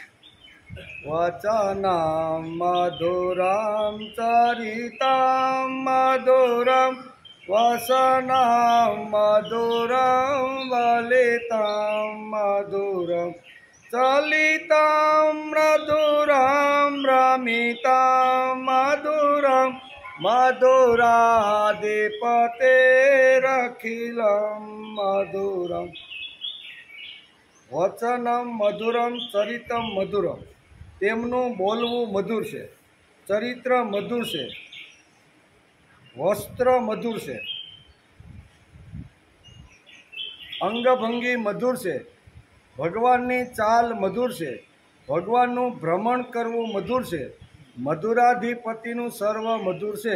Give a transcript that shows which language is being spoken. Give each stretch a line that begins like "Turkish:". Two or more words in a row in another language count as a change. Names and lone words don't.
Sanskrit: वचनं मधुरं चरितं मधुरं वसनं मधुरं वलितं मधुरं चलितं मधुरं रमितं मधुरं मधुराधिपतेरखिलं मधुरम्। वचनम मधुरम चरितम मधुरम,
Gujarati: તેમનું બોલવું મધુર છે, ચરિત્ર મધુર છે, વસ્ત્ર મધુર છે, અંગભંગી મધુર છે, ભગવાનની ચાલ મધુર છે, ભગવાનનું ભ્રમણ કરવું મધુર છે, મધુરાધિપતિનું સર્વ મધુર છે.